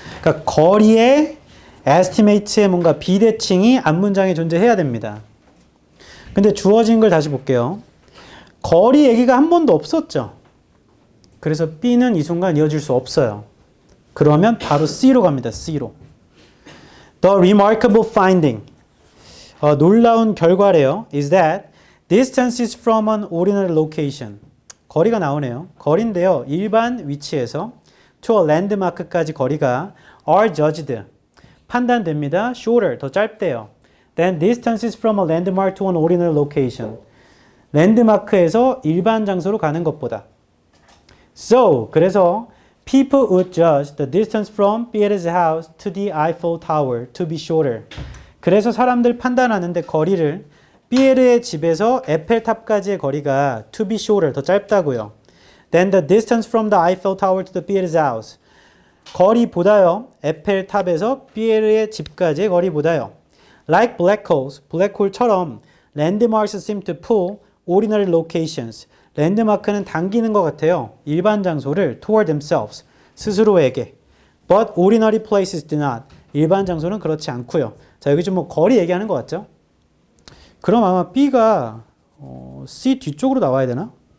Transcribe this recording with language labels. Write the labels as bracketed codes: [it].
[ko] 그러니까 거리의 estimate의 뭔가 비대칭이 앞문장에 존재해야 됩니다. 근데 주어진 걸 다시 볼게요. 거리 얘기가 한 번도 없었죠. 그래서 B는 이 순간 이어질 수 없어요. 그러면 바로 C로 갑니다. C로. [en] The remarkable finding. [ko] 놀라운 결과래요. [en] Is that distances from an ordinary location. [ko] 거리가 나오네요. 거리인데요. 일반 위치에서 [en] to a landmark [ko] 까지 거리가 [en] are judged. [ko] 판단됩니다. shorter. 더 짧대요. [en] Than distances from a landmark to an ordinary location. [ko] 랜드마크에서 일반 장소로 가는 것보다. [en] So, [ko] 그래서 [en] people would judge the distance from Pierre's house to the Eiffel Tower to be shorter. [ko] 그래서 사람들 판단하는데 거리를 피에르의 집에서 에펠탑까지의 거리가 [en] to be shorter, [ko] 더 짧다고요. [en] Than the distance from the Eiffel Tower to the Pierre's house. [ko] 거리보다요. 에펠탑에서 피에르의 집까지의 거리보다요. [en] Like black holes, [ko] 블랙홀처럼 [en] landmarks seem to pull ordinary locations. [ko] 랜드마크는 당기는 것 같아요. 일반 장소를 [en] toward themselves, [ko] 스스로에게. [en] But ordinary places do not. [ko] 일반 장소는 그렇지 않고요. 자, 여기 좀 뭐 거리 얘기하는 것 같죠? 그럼 아마 B가 C 뒤쪽으로 나와야 되나?